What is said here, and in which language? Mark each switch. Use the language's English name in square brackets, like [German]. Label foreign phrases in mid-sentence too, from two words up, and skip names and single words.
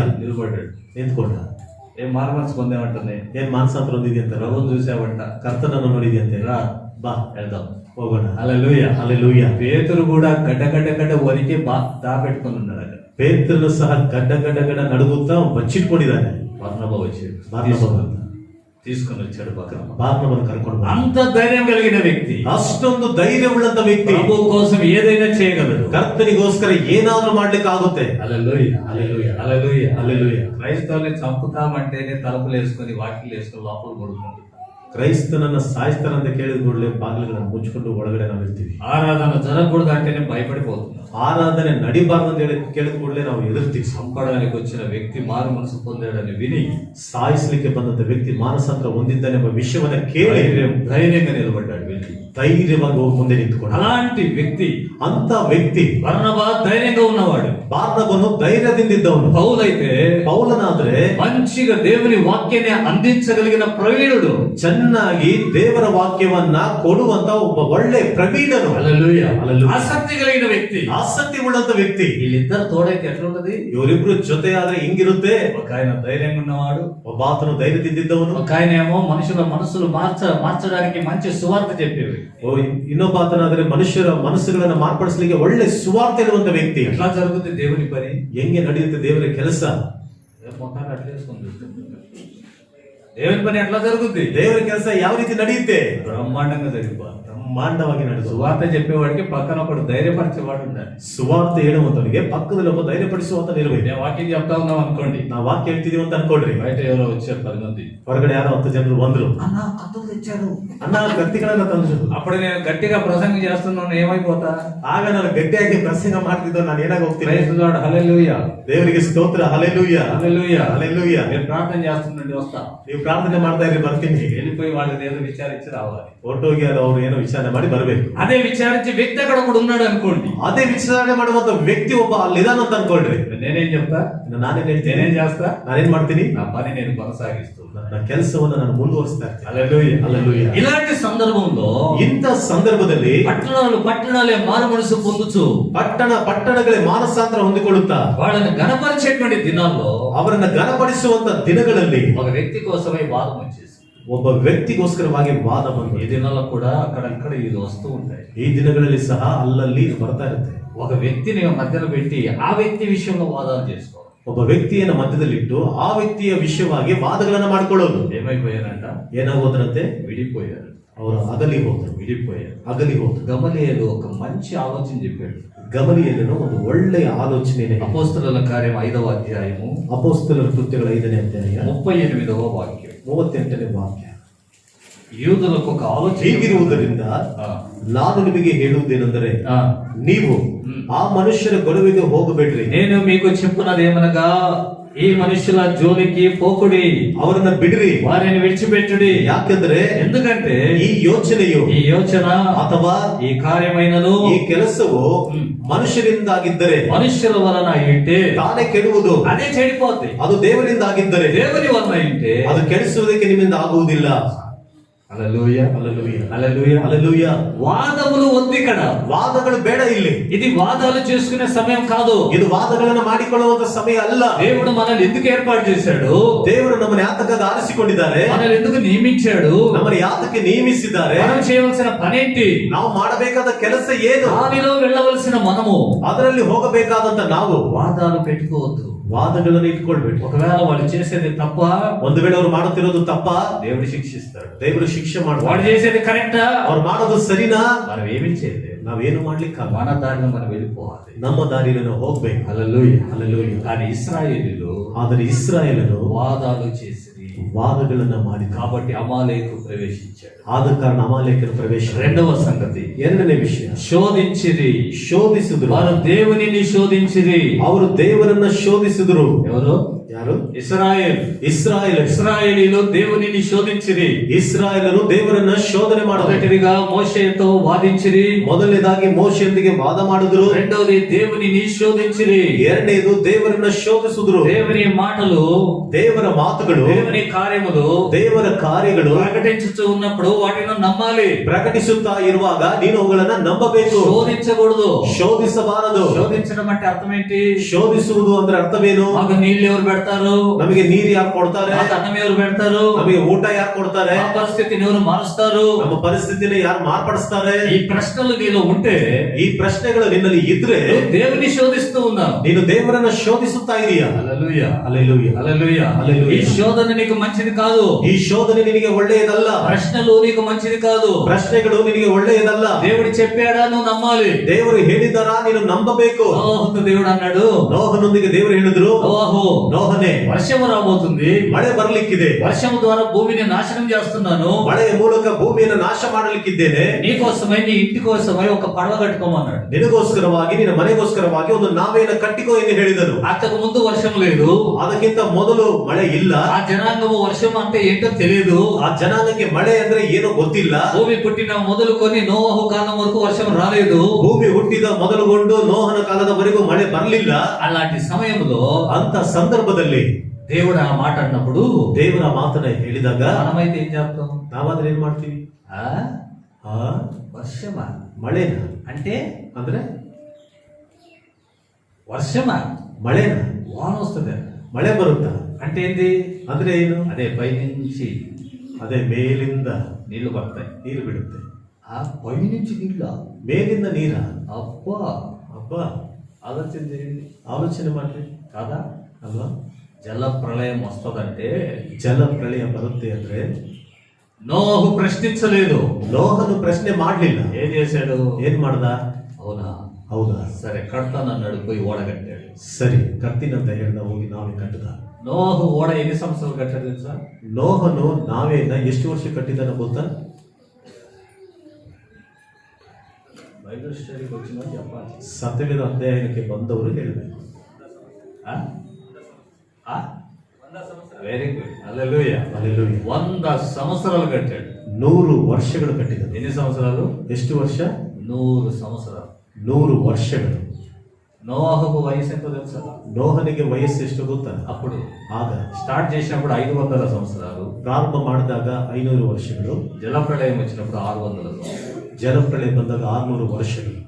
[Telugu] నిలబడ్డాడు, [Kannada] ನಿಂತ್ಕೊಂಡ. [Telugu] ఏం మారుమనసు పొందామంటుంది? [Kannada] ಏನ್ ಮಾನಸಾಂತರ ಹೊಂದಿದ್ಯ ಅಂತ? [Telugu] ప్రభువుని చూసావంట, [Kannada] ಕರ್ತನನ್ನು ನೋಡಿದ್ಯಂತೆ. [Telugu] రా [Kannada] ಬಾ [Telugu] వెళ్దాం, [Kannada] ಹೋಗೋಣ. [Telugu] హల్లెలూయా. హల్లెలూయా. పేతురు కూడా గడ్డ వరికి దాపెట్టుకుని ఉన్నాడు అక్కడ. [Kannada] ಪೇತ್ರನು ಸಹ ಗಡ್ಡ ನಡುಗುತ್ತಾ ಬಚ್ಚಿಟ್ಕೊಂಡಿದ್ದಾನೆ. [Telugu] బర్నబా వచ్చాడు, తీసుకొని వచ్చాడు పక్కన. [Kannada] ಬಾರ್ನಬನು ಕರ್ಕೊಂಡು. [Telugu] అంత ధైర్యం కలిగిన వ్యక్తి, [Kannada] ಅಷ್ಟೊಂದು ಧೈರ್ಯವುಳ್ಳಂತ ವ್ಯಕ್ತಿ, [Telugu] ప్రభు కోసం ఏదైనా చేయగలడు. [Kannada] ಕರ್ತನಿಗೋಸ್ಕರ ಏನಾದ್ರೂ ಮಾಡ್ಲಿಕ್ಕೆ ಆಗುತ್ತೆ. [Telugu] హల్లెలూయా. హల్లెలూయా. హల్లెలూయా. హల్లెలూయా. క్రైస్తవుల్ని చంపుతామంటేనే తలుపులు వేసుకొని వాకిలు వేసుకొని లోపల పడుకుంటారు. [Kannada] ಕ್ರೈಸ್ತನನ್ನ ಸಾಯಿಸ್ತಾರಂತ ಕೇಳಿದ ಕೂಡಲೇ ಬಾಗಿಲುಗಳನ್ನು ಮುಚ್ಚಿಕೊಂಡು ಒಳಗಡೆ ನಾವು ಇರ್ತೀವಿ. [Telugu] ఆరాధన జరగకూడదు అంటేనే భయపడిపోతున్నాం. [Kannada] ಆರಾಧನೆ ನಡಿಬಾರ್ದು ಕೇಳಿದ ಕೂಡಲೇ ನಾವು ಎದುರ್ತೀವಿ. [Telugu] చంపడానికి వచ్చిన వ్యక్తి మారు మనసు పొందాడని విని, [Kannada] ಸಾಯಿಸ್ಲಿಕ್ಕೆ ಬಂದಂತ ವ್ಯಕ್ತಿ ಮಾನಸಾಂತರ ಹೊಂದಿದ್ದಾನೆಂಬ ವಿಷಯವನ್ನ ಕೇಳಿ [Telugu] ధైర్యంగా నిలబడ్డాడు. వెళ్ళి [Kannada] ಧೈರ್ಯವಾಗಿ ಹೋಗಿ ಮುಂದೆ ನಿಂತ್ಕೊಂಡು. [Telugu] అలాంటి వ్యక్తి, [Kannada] ಅಂತ ವ್ಯಕ್ತಿ [Telugu] బర్నబా ధైర్యంగా ఉన్నవాడు. [Kannada] ಬಾರ್ನಬನು ಧೈರ್ಯದಿಂದಿದ್ದವನು. [Telugu] పౌలైతే, [Kannada] ಪೌಲನಾದ್ರೆ [Telugu] మంచిగా దేవుని వాక్యాన్ని అందించగలిగిన ప్రవీణుడు, [Kannada] ಚೆನ್ನಾಗಿ ದೇವರ ವಾಕ್ಯವನ್ನ ಕೊಡುವಂತ ಒಬ್ಬ ಒಳ್ಳೆ ಪ್ರವೀಣನು. [Telugu] హల్లెలూయా. హల్లెలూయా. ఆసక్తి కలిగిన వ్యక్తి, [Kannada] ಆಸಕ್ತಿ ಉಳ್ಳಂತ ವ್ಯಕ್ತಿ. [Telugu] వీళ్ళిద్దరు తోడైతే ఎట్లుంటది? [Kannada] ಇವರಿಬ್ರು ಜೊತೆ ಆದ್ರೆ ಹಿಂಗಿರುತ್ತೆ. [Telugu] ఒక ఆయన ధైర్యంగా ఉన్నవాడు, [Kannada] ಒಬ್ಬ ಆತನು ಧೈರ್ಯದಿಂದಿದ್ದವನು. [Telugu] ఒక ఆయన ఏమో మనుషుల మనసులు మార్చడానికి మంచి సువార్త చెప్పేవి. [Kannada] ಇನ್ನೊಬ್ಬ ಆತನಾದ್ರೆ ಮನುಷ್ಯರ ಮನಸ್ಸುಗಳನ್ನ ಮಾರ್ಪಡಿಸಲಿಕ್ಕೆ ಒಳ್ಳೆ ಸುವಾರ್ತೆ ಇರುವಂತ ವ್ಯಕ್ತಿ. [Telugu] ఎట్లా జరుగుతుంది దేవుని పని? [Kannada] ಹೆಂಗೆ ನಡೆಯುತ್ತೆ ದೇವರ ಕೆಲಸ? [Telugu] దేవుని పని ఎట్లా జరుగుతుంది? [Kannada] ದೇವರ ಕೆಲಸ ಯಾವ ರೀತಿ ನಡೆಯುತ್ತೆ? [Telugu] బ్రహ్మాండంగా జరిగిపోవాలి. [Kannada] ಬ್ರಹ್ಮಾಂಡವಾಗಿ ನಡೆದು. [Telugu] సువార్త చెప్పేవాడికి పక్కన ఒకడు ధైర్యపరిచేవాడు ఉండాలి. [Kannada] ಸುವಾರ್ತೆ ಹೇಳುವಂತವನಿಗೆ ಪಕ್ಕದಲ್ಲಿ ಒಬ್ಬ ಧೈರ್ಯಪಡಿಸುವಂತ ಇರಬೇಕು. [Telugu] నేను వాక్యం చెప్తా ఉన్నాం అనుకోండి, [Kannada] ನಾವು ವಾಕ್ಯ ಹೇಳ್ತಿದೀವಿ ಅಂತ ಅನ್ಕೊಳ್ರಿ. [Telugu] బయట ఎవరో వచ్చారు 10 మంది, [Kannada] ಹೊರಗಡೆ ಯಾರೋ 10 ಜನರು ಬಂದ್ರು. [Telugu] అన్న కత్తులు తెచ్చారు, [Kannada] ಅನ್ನ ಕತ್ತಿಗಳನ್ನ ತಂದ್ರು. [Telugu] అప్పుడు నేను గట్టిగా ప్రసంగం చేస్తున్నాను, ఏమైపోతా? [Kannada] ಆಗ ನಾನು ಗಟ್ಟಿಯಾಗಿ ಪ್ರಸಂಗ ಮಾಡ್ತಿದ್ದೋ ನಾನು ಏನಾಗ ಹೋಗ್ತೀನಿ? [English] Praise the Lord, [Telugu] హల్లెలూయా. [Kannada] ದೇವರಿಗೆ ಸ್ತೋತ್ರ, ಹಲ್ಲೆಲೂಯಾ, [Telugu] హల్లెలూయా, హల్లెలూయా. నేను ప్రార్థన చేస్తుండండి, వస్తా. [Kannada] ನೀವು ಪ್ರಾರ್ಥನೆ ಮಾಡ್ತಾ ಇರಿ, ಬರ್ತೀನಿ. [Telugu] వెళ్ళిపోయి వాళ్ళని ఏదో విచారించి రావాలి. [Kannada] ಹೊರಟೋಗಿ ಅವ್ರು ಏನೋ ವಿಚಾರಣೆ ಮಾಡಿ ಬರ್ಬೇಕು. [Telugu] అదే విచారించే వ్యక్తి అక్కడ కూడా ఉన్నాడు అనుకోండి, [Kannada] ಅದೇ ವಿಚಾರಣೆ ಮಾಡುವಂತ ವ್ಯಕ್ತಿ ಒಬ್ಬ ಅಲ್ಲಿದಾನ ಅಂತ ಅನ್ಕೊಳ್ರಿ. [Telugu] నేనేం చెప్తా? [Kannada] ನಾನೇನ್ ಹೇಳ್ತೀನಿ? [Telugu] నేనేం చేస్తా? [Kannada] ನಾನೇನ್ ಮಾಡ್ತೀನಿ? [Telugu] నా పని నేను కొనసాగిస్తూ [Kannada] ನನ್ನ ಕೆಲಸವನ್ನು ನಾನು ಮುಂದುವರಿಸ್ತಾ ಇರ್ತೀನಿ. [Telugu] హల్లెలూయా, హల్లెలూయా. ఇలాంటి సందర్భంలో [Kannada] ಇಂಥ ಸಂದರ್ಭದಲ್ಲಿ [Telugu] పట్టణాలే మారు మనసు పొందుచు [Kannada] ಪಟ್ಟಣಗಳೇ ಮಾನಸಾಂತರ ಹೊಂದಿಕೊಳ್ಳುತ್ತಾ [Telugu] వాళ్ళని గణపరిచేటువంటి దినాల్లో [Kannada] ಅವರನ್ನ ಘನಪಡಿಸುವಂತ ದಿನಗಳಲ್ಲಿ [Telugu] ఒక వ్యక్తి కోసమై వాదం వచ్చేసి [Kannada] ಒಬ್ಬ ವ್ಯಕ್ತಿಗೋಸ್ಕರವಾಗಿ ವಾದ ಬಂದು [Telugu] ఈ దినాల్లో కూడా అక్కడక్కడ ఇది వస్తూ ఉంటాయి. [Kannada] ಈ ದಿನಗಳಲ್ಲಿ ಸಹ ಅಲ್ಲಲ್ಲಿ ಇದು ಬರ್ತಾ ಇರುತ್ತೆ. [Telugu] ఒక వ్యక్తిని మధ్యలో పెట్టి ఆ వ్యక్తి విషయంలో వాదాలు చేసుకోవాలి. [Kannada] ಒಬ್ಬ ವ್ಯಕ್ತಿಯನ್ನ ಮಧ್ಯದಲ್ಲಿಟ್ಟು ಆ ವ್ಯಕ್ತಿಯ ವಿಷಯವಾಗಿ ವಾದಗಳನ್ನ ಮಾಡ್ಕೊಳ್ಳೋದು. [Telugu] ఏమైపోయారంట? [Kannada] ಏನಾಗೋದ್ರಂತೆ? [Telugu] విడిపోయారు. [Kannada] ಅವರು ಅಗಲಿ ಹೋದ್ರು. ಅಗಲಿ ಹೋದ್ರು. [Telugu] గమలీయేలు ఒక మంచి ఆలోచన చెప్పాడు. [Kannada] ಗಮಲಿಯಲ್ಲಿನ ಒಂದು ಒಳ್ಳೆಯ ಆಲೋಚನೆ. [Telugu] అపోస్తలుల కార్యం 5వ అధ్యాయము [Kannada] ಅಪೊಸ್ತಲರ ಕೃತ್ಯಗಳ 5ನೇ ಅಧ್ಯಾಯ [Telugu] 38వ వాక్యం. [Kannada] 38ನೇ ವಾಕ್ಯ. [Telugu] యూదులకు ఒక ఆలోచన. [Kannada] ಹೀಗಿರುವುದರಿಂದ ನಾನು ನಿಮಗೆ ಹೇಳುವುದೇನೆಂದರೆ, ನೀವು ಆ ಮನುಷ್ಯರ ಗೊಡವೆಗೆ ಹೋಗಬೇಡ್ರಿ. [Telugu] నేను మీకు చెప్పున్నదేమనగా ఈ మనుషుల జోలికి పోకుడి, [Kannada] ಅವರನ್ನ ಬಿಡ್ರಿ, [Telugu] వారిని విడిచిపెట్టుడి. [Kannada] ಯಾಕೆಂದ್ರೆ [Telugu] ఎందుకంటే [Kannada] ಈ ಯೋಚನೆಯು [Telugu] ఈ యోచన [Kannada] ಅಥವಾ [Telugu] ఈ కార్యమైనను [Kannada] ಈ ಕೆಲಸವು ಮನುಷ್ಯರಿಂದಾಗಿದ್ದರೆ [Telugu] మనుష్యుల వలన అయింటే [Kannada] ತಾನೇ ಕೆಡುವುದು, [Telugu] అదే చెడిపోద్ది. [Kannada] ಅದು ದೇವರಿಂದಾಗಿದ್ದರೆ [Telugu] దేవుని వలన అయింటే [Kannada] ಅದು ಕೆಡಿಸುವುದಕ್ಕೆ ನಿಮ್ಮಿಂದ ಆಗುವುದಿಲ್ಲ. [Telugu] హల్లెలూయా, [Kannada] ಹಲ್ಲೆಲೂಯಾ, [Telugu] హల్లెలూయా, [Kannada] ಹಲ್ಲೆಲೂಯಾ. [Telugu] వాదములు వద్దు ఇక్కడ. [Kannada] ವಾದಗಳು ಬೇಡ ಇಲ್ಲಿ. [Telugu] ఇది వాదాలు చేసుకునే సమయం కాదు. [Kannada] ಇದು ವಾದಗಳನ್ನ ಮಾಡಿಕೊಳ್ಳುವಂತ ಸಮಯ ಅಲ್ಲ. [Telugu] దేవుడు మనల్ని ఎందుకు ఏర్పాటు చేశాడు? [Kannada] ದೇವರು ನಮ್ಮನ್ನು ಯಾತಕ್ಕಾಗಿ ಆರಿಸಿಕೊಂಡಿದ್ದಾರೆ? [Telugu] మనల్ని ఎందుకు నియమించాడు? [Kannada] ನಮ್ಮನ್ನು ಯಾತಕ್ಕೆ ನೇಮಿಸಿದ್ದಾರೆ? [Telugu] మనం చేయవలసిన పనేంటి? [Kannada] ನಾವು ಮಾಡಬೇಕಾದ ಕೆಲಸ ಏನು? [Telugu] దానిలో వెళ్ళవలసిన మనము [Kannada] ಅದರಲ್ಲಿ ಹೋಗಬೇಕಾದಂತ ನಾವು [Telugu] వాదాలు పెట్టుకోవద్దు. [Kannada] ವಾದಗಳನ್ನು ಇಟ್ಕೊಳ್ಬೇಕು. [Telugu] ఒకవేళ వాళ్ళు చేసేది తప్ప, [Kannada] ಒಂದು ವೇಳೆ ಅವ್ರು ಮಾಡುತ್ತಿರೋದು ತಪ್ಪ, [Telugu] దేవుడు శిక్షిస్తాడు. [Kannada] ದೇವರು ಶಿಕ್ಷೆ [Telugu] వాడు [Kannada] ಮಾಡ್ತಾರೆ. [Telugu] చేసేది కరెక్టా, [Kannada] ಅವ್ರು ಮಾಡೋದು ಸರಿನಾ? [Telugu] మనం ఏమీ చేయలేదు. [Kannada] ನಾವೇನು ಮಾಡ್ಲಿಕ್ಕಾಗಲ್ಲ. [Telugu] మన దారిలో మనం వెళ్ళిపోవాలి. [Kannada] ನಮ್ಮ ದಾರಿಯಲ್ಲಿ ನಾವು ಹೋಗ್ಬೇಕು. [Telugu] హల్లెలూయా, [Kannada] ಹಲ್ಲೆಲೂಯಾ. [Telugu] కానీ ఇశ్రాయేలీయులు [Kannada] ಆದರೆ ಇಸ್ರಾಯೇಲರು [Telugu] వాదాలు చేసిరి [Kannada] ವಾದಗಳನ್ನ ಮಾಡಿದ [Telugu] కాబట్టి అమాలేకు ప్రవేశించాడు. [Kannada] ಆದ ಕಾರಣ ಅಮಾಲೇಕರ ಪ್ರವೇಶ. [Telugu] రెండవ సంగతి, [Kannada] ಎರಡನೇ ವಿಷಯ, [Telugu] శోధించిరి. [Kannada] ಶೋಧಿಸಿದ್ರು. [Telugu] వారు దేవునిని శోధించిరి. [Kannada] ಅವರು ದೇವರನ್ನ ಶೋಧಿಸಿದ್ರು. [Telugu] ఎవరు? [Kannada] ಯಾರು? [Telugu] ఇశ్రాయేల్. ఇశ్రాయేలీయులు దేవునిని శోధించిరి. [Kannada] ಇಸ್ರಾಯೇಲರು ದೇವರನ್ನ ಶೋಧನೆ ಮಾಡಬೇಕು. [Telugu] మొదటిదిగా మోషేతో వాదించిరి. [Kannada] ಮೊದಲನೇದಾಗಿ ಮೋಶೆಯೊಂದಿಗೆ ವಾದ ಮಾಡಿದ್ರು. [Telugu] రెండవది దేవునిని శోధించిరి. [Kannada] ಎರಡನೇದು ದೇವರನ್ನ ಶೋಧಿಸಿದ್ರು. [Telugu] దేవుని మాటలు, [Kannada] ದೇವರ ಮಾತುಗಳು, [Telugu] దేవుని కార్యములు, [Kannada] ದೇವರ ಕಾರ್ಯಗಳು [Telugu] ప్రకటించుతూ ఉన్నప్పుడు వాటిని నమ్మాలి. [Kannada] ಪ್ರಕಟಿಸುತ್ತಾ ಇರುವಾಗ ನೀನು ಅವುಗಳನ್ನ ನಂಬಬೇಕು. [Telugu] శోధించకూడదు. [Kannada] ಶೋಧಿಸಬಾರದು. [Telugu] శోధించడం అంటే అర్థం ఏంటి? [Kannada] ಶೋಧಿಸುವುದು ಅಂದ್ರೆ ಅರ್ಥವೇನು? [Telugu] మాకు నీళ్ళు ఎవరు పెడతారు? [Kannada] ನಮಗೆ ನೀರು ಯಾರು ಕೊಡ್ತಾರೆ? [Telugu] మాకు అన్నం ఎవరు పెడతారు? [Kannada] ನಮಗೆ ಊಟ ಯಾರು ಕೊಡ್ತಾರೆ? [Telugu] మా పరిస్థితిని ఎవరు మారుస్తారు? [Kannada] ನಮ್ಮ ಪರಿಸ್ಥಿತಿನ ಯಾರು ಮಾರ್ಪಡಿಸ್ತಾರೆ? [Telugu] ఈ ప్రశ్నలు నీలో ఉంటే [Kannada] ಈ ಪ್ರಶ್ನೆಗಳು ನಿನ್ನಲ್ಲಿ ಇದ್ರೆ [Telugu] నువ్వు దేవుని శోధిస్తూ ఉన్నావు. [Kannada] ನೀನು ದೇವರನ್ನ ಶೋಧಿಸುತ್ತಾ ಇದೀಯಾ? [Telugu] హల్లెలూయా, [Kannada] ಹಲ್ಲೆಲೂಯಾ, [Telugu] హల్లెలూయా. హల్లెలూయా. ఈ శోధన నీకు మంచిది కాదు. [Kannada] ಈ ಶೋಧನೆ ನಿನಗೆ ಒಳ್ಳೆಯದಲ್ಲ. [Telugu] ప్రశ్నలు నీకు మంచిది కాదు. [Kannada] ಪ್ರಶ್ನೆಗಳು ನಿನಗೆ ಒಳ್ಳೆಯದಲ್ಲ. [Telugu] దేవుడు చెప్పాడా నువ్వు నమ్మాలి. [Kannada] ದೇವರು ಹೇಳಿದಾರ ನೀನು ನಂಬಬೇಕು. [Telugu] నోహుతో దేవుడు అన్నాడు, [Kannada] ನೋಹನೊಂದಿಗೆ ದೇವರು ಹೇಳಿದ್ರು, [Telugu] నోహు, [Kannada] ನೋಹನೇ, [Telugu] వర్షం రాబోతుంది, [Kannada] ಮಳೆ ಬರ್ಲಿಕ್ಕಿದೆ, [Telugu] వర్షం ద్వారా భూమిని నాశనం చేస్తున్నాను, [Kannada] ಮಳೆಯ ಮೂಲಕ ಭೂಮಿಯನ್ನು ನಾಶ ಮಾಡಲಿಕ್ಕಿದ್ದೇನೆ, [Telugu] నీకోసమై నీ ఇంటి కోసమై ఒక పడవ కట్టుకోమన్నాడు. [Kannada] ನಿನಗೋಸ್ಕರವಾಗಿ ನಿನ್ನ ಮನೆಗೋಸ್ಕರವಾಗಿ ಒಂದು ನಾವೆಯನ್ನು ಕಟ್ಟಿಕೋ ಎಂದು ಹೇಳಿದನು. [Telugu] అంతకు ముందు వర్షం లేదు. [Kannada] ಅದಕ್ಕಿಂತ ಮೊದಲು ಮಳೆ ಇಲ್ಲ. [Telugu] ఆ జనాంగము వర్షం అంటే ఏంటో తెలియదు. [Kannada] ಆ ಜನಾಂಗಕ್ಕೆ ಮಳೆ ಅಂದ್ರೆ ಏನೋ ಗೊತ್ತಿಲ್ಲ. [Telugu] భూమి పుట్టిన మొదలుకొని నోహు కాలం వరకు వర్షం రాలేదు. [Kannada] ಭೂಮಿ ಹುಟ್ಟಿದ ಮೊದಲುಗೊಂಡು ನೋಹನ ಕಾಲದವರೆಗೂ ಮಳೆ ಬರಲಿಲ್ಲ. [Telugu] అలాంటి సమయంలో [Kannada] ಅಂತ ಸಂದರ್ಭದಲ್ಲಿ [Telugu] దేవుడు ఆ మాట అన్నప్పుడు [Kannada] ದೇವರ ಮಾತನ್ನ ಹೇಳಿದಾಗ [Telugu] మనమైతే ఏం చేస్తాం? [Kannada] ನಾವಾದ್ರೆ ಏನ್ ಮಾಡ್ತೀವಿ? [Telugu] వర్షమా [Kannada] ಮಳೆನ [Telugu] అంటే [Kannada] ಅಂದ್ರೆ [Telugu] వర్షమా [Kannada] ಮಳೆನ [Telugu] వాన వస్తుంది [Kannada] ಮಳೆ ಬರುತ್ತಾ [Telugu] అంటే ఏంది? [Kannada] ಅಂದ್ರೆ ಏನು? [Telugu] అదే పైనుంచి [Kannada] ಅದೇ ಮೇಲಿಂದ [Telugu] నీళ్లు పడతాయి. [Kannada] ನೀರು ಬಿಡುತ್ತೆ. [Telugu] ఆ పైనుంచి నీళ్ళ [Kannada] ಮೇಲಿಂದ ನೀರ. [Telugu] అబ్బా [Kannada] ಅಬ್ಬಾ, [Telugu] ఆలోచన చేయండి. [Kannada] ಆಲೋಚನೆ ಮಾಡ್ರಿ [Telugu] కాదా? [Kannada] ಅಲ್ವಾ? [Telugu] జల ప్రళయం వస్తుందంటే [Kannada] ಜಲ ಪ್ರಳಯ ಬರುತ್ತೆ ಅಂದ್ರೆ [Telugu] నోహు ప్రశ్నించలేదు. [Kannada] ನೋಹನು ಪ್ರಶ್ನೆ ಮಾಡ್ಲಿಲ್ಲ. [Telugu] ఏం చేశాడు? [Kannada] ಏನ್ ಮಾಡ್ದ? [Telugu] అవునా, [Kannada] ಹೌದಾ, [Telugu] సరే కడతానన్నాడు, పోయి ఓడ కట్టాడు. [Kannada] ಸರಿ ಕರ್ತೀನಂತ ಹೇಳ್ದ, ಹೋಗಿ ನಾವೇ ಕಟ್ಟದ. [Telugu] నోహు ఓడ ఎన్ని సంవత్సరాలు కట్టాడు తెలుసా? [Kannada] ನೋಹನು ನಾವೇನ ಎಷ್ಟು ವರ್ಷ ಕಟ್ಟಿದಾನ ಗೊತ್ತಾ? [Telugu] బైబిల్ స్టడీకి వచ్చిన చెప్పాలి. [Kannada] ಸತ್ಯವೇದ ಅಧ್ಯಯನಕ್ಕೆ ಬಂದವರು ಹೇಳಬೇಕು. [English] very good, [Telugu] హల్లెలూయా. [Kannada] ಹಲ್ಲೆಲೂಯಾ. [Telugu] 100 సంవత్సరాలు కట్టాడు. [Kannada] 100 ವರ್ಷಗಳು ಕಟ್ಟಿದನು. [Telugu] ఎన్ని సంవత్సరాలు? [Kannada] ಎಷ್ಟು ವರ್ಷ? [Telugu] 100 సంవత్సరాలు. [Kannada] 100 ವರ್ಷಗಳು. [Telugu] నోహకు వయసు ఎంతో తెలుసా? [Kannada] ನೋಹನಿಗೆ ವಯಸ್ಸು ಎಷ್ಟು ಗೊತ್ತಾ? [Telugu] అప్పుడు [Kannada] ಆಗ [Telugu] స్టార్ట్ చేసినప్పుడు 500 సంవత్సరాలు, [Kannada] ಪ್ರಾರಂಭ ಮಾಡಿದಾಗ 500 ವರ್ಷಗಳು, [Telugu] జలప్రళయం వచ్చినప్పుడు 600 సంవత్సరాలు. [Kannada] ಜಲಪ್ರಳಯ ಬಂದಾಗ 600 ವರ್ಷಗಳು.